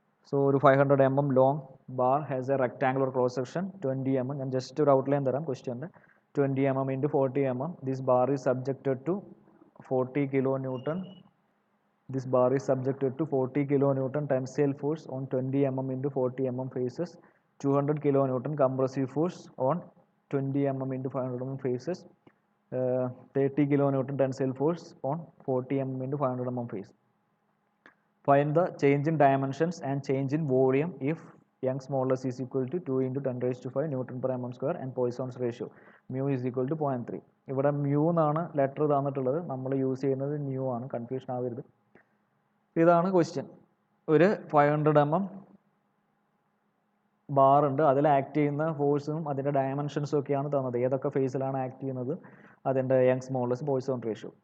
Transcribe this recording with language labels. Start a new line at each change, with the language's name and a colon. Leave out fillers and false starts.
English: So ഒരു 500 mm long bar has a rectangular cross section 20 mm.
Malayalam: ഞാൻ just ഒരു outline തരാം ക്വസ്റ്റ്യൻ്റെ.
English: 20 mm × 40 mm. This bar is subjected to 40 kN. This bar is subjected to 40 kN tensile force on 20 mm × 40 mm faces, 200 kN compressive force on 20 mm × 500 mm faces, 30 kN tensile force on 40 mm × 500 mm face. Find the change in dimensions and change in volume if Young's modulus is equal to 2 × 10⁵ Newton per mm² and Poisson's ratio mu is equal to 0.3.
Malayalam: ഇവിടെ mu എന്നാണ് letter തന്നിട്ടുള്ളത്, നമ്മൾ use ചെയ്യുന്നത് new ആണ്, confusion ആവരുത്. ഇതാണ് question. ഒരു 500 mm bar ഉണ്ട്, അതിൽ ആക്ട് ചെയ്യുന്ന ഫോഴ്സും അതിൻ്റെ ഡയമെൻഷൻസും ഒക്കെയാണ് തന്നത്. ഏതൊക്കെ ഫേസിലാണ് ആക്ട് ചെയ്യുന്നത്, അതിൻ്റെ യങ്സ് മോഡുലസ്, പോയ്സോൺ റേഷ്യോ.